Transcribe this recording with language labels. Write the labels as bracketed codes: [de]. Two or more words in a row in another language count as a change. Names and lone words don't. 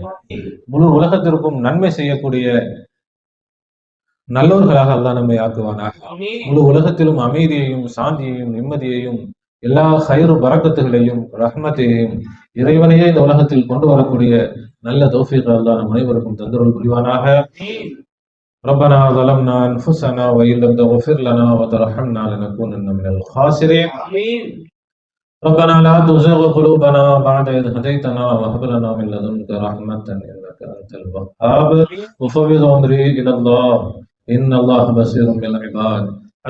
[ta] முழு உலகத்திற்கும் நன்மை செய்யக்கூடிய நல்லோர்களாக அல்லாஹ் நம்மை ஆக்குவானாக. முழு உலகத்திலும் அமைதியையும் சாந்தியையும் நிம்மதியையும் எல்லா ஹைரு பரக்கத்துகளையும் ரஹ்மத்தையும் இறைவனையே இந்த உலகத்தில் கொண்டு வரக்கூடிய நல்ல தௌஃபீக் அல்லாஹ் நம் அனைவருக்கும் தந்தருள் புரிவானாக. [ar] ربنا ظلمنا أنفسنا وإن لم تغفر لنا وترحمنا لنكونن من الخاسرين. ربنا لا تزغ قلوبنا بعد إذ هديتنا وهب لنا من لدنك رحمة إنك أنت الوهاب. وفوض أمري إلى الله إن الله بصير بالعباد.